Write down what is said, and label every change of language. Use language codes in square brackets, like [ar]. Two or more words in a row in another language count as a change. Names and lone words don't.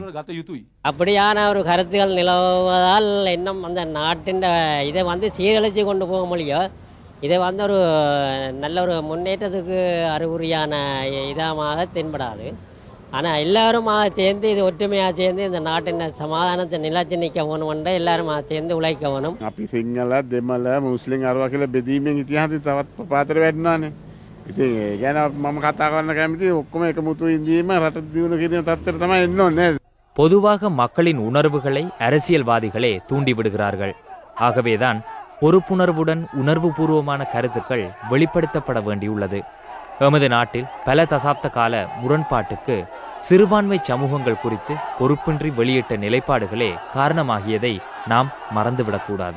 [ta] அப்படியான ஒரு கருத்துகள் நிலவுவதால் இன்னும் அந்த நாட்டின் இதை சீரழிச்சு கொண்டு போக முடியும். இதை ஒரு நல்ல ஒரு முன்னேற்றத்துக்கு அறிகுறியான இதமாக தென்படாது. ஆனால் எல்லாருமாக சேர்ந்து இது ஒற்றுமையாக சேர்ந்து இந்த நாட்டின் சமாதானத்தை நிலைச்சு நிற்க வேணும், எல்லாருமாக சேர்ந்து உழைக்க வேணும். [si] අපි සිංහල දෙමළ මුස්ලිම් අරවා කියලා බෙදීමෙන් ඉතිහාසය තවත් පාතර වැටෙනවානේ. ඉතින් ඒ ගැන මම කතා කරන්න කැමති ඔක්කොම එකමුතු ඉඳීම රට දියුණු කිරීම තත්ත්වයට තමයි එන්න ඕනේ. [ta] பொதுவாக மக்களின் உணர்வுகளை அரசியல்வாதிகளே தூண்டிவிடுகிறார்கள். ஆகவேதான் பொறுப்புணர்வுடன் உணர்வுபூர்வமான கருத்துக்கள் வெளிப்படுத்தப்பட வேண்டியுள்ளது. எமது நாட்டில் பல தசாப்த கால முரண்பாட்டுக்கு சிறுபான்மை சமூகங்கள் குறித்து பொறுப்பின்றி வெளியிட்ட நிலைப்பாடுகளே காரணமாகியதை நாம் மறந்துவிடக்கூடாது.